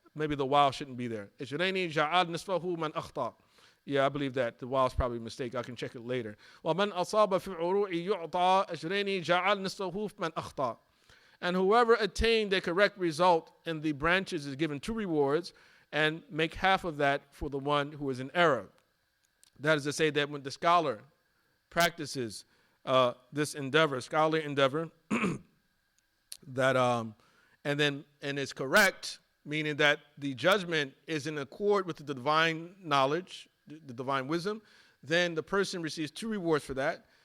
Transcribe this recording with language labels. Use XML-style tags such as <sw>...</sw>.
<en>Maybe the wow shouldn't be there.</en> <ar>أجرين جعل نصفه من أخطأ.</ar> <en>Yeah, I believe that. The wow is probably a mistake. I can check it later.</en> <ar>وَمَنْ أَصَابَ فِي الْعُرُوعِ يُعْطَى أجرين جعل نصفه من أخطأ.</ar> <en>And whoever attained a correct result in the branches is given 2 rewards, and make half of that for the one who is in error. That is to say that when the scholar practices this scholarly endeavor, that and is correct, meaning that the judgment is in accord with the divine knowledge, the divine wisdom, then the person receives 2 rewards for that.</en>